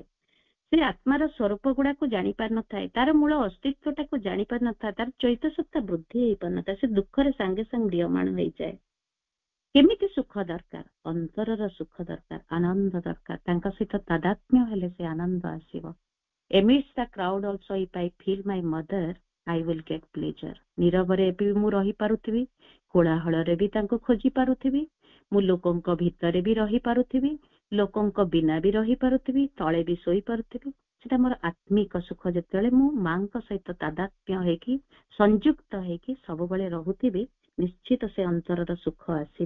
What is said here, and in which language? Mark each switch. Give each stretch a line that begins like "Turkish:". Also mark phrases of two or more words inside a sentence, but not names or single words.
Odia: ସେ ଆତ୍ମାର ସ୍ୱରୂପ ଗୁଡାକୁ ଜାଣିପାରିନଥାଏ, ତାର ମୂଳ ଅସ୍ତିତ୍ୱଟାକୁ ଜାଣିପାରିନଥାଏ, ତାର ଚୈତ ସତ୍ତା ବୃଦ୍ଧି ହେଇପାରିନଥାଏ। ସେ ଦୁଃଖରେ ସାଙ୍ଗେ ସାଙ୍ଗେ ମ୍ରିୟମାଣ ହେଇଯାଏ। କେମିତି ସୁଖ ଦରକାର? ଅନ୍ତରର ସୁଖ ଦରକାର, ଆନନ୍ଦ ଦରକାର। ତାଙ୍କ ସହିତ ତାଦାତ୍ମ୍ୟ ହେଲେ ସେ ଆନନ୍ଦ ଆସିବ।
English: Amidst the crowd also if I feel my mother, I will get pleasure.
Odia: ନୀରବରେ ବି ମୁଁ ରହିପାରୁଥିବି, କୋଳାହଳରେ ବି ତାଙ୍କୁ ଖୋଜି ପାରୁଥିବି, ମୁଁ ଲୋକଙ୍କ ଭିତରେ ବି ରହିପାରୁଥିବି, ଲୋକଙ୍କ ବିନା ବି ରହିପାରୁଥିବି, ତଳେ ବି ଶୋଇପାରୁଥିବି। ସେଟା ମୋର ଆତ୍ମିକ ସୁଖ। ଯେତେବେଳେ ମୁଁ ମାଙ୍କ ସହିତ ତାଦାତ୍ମ୍ୟ ହେଇକି ସଂଯୁକ୍ତ ହେଇକି ସବୁବେଳେ ରହୁଥିବି, ନିଶ୍ଚିତ ସେ ଅନ୍ତରର ସୁଖ ଆସିବ।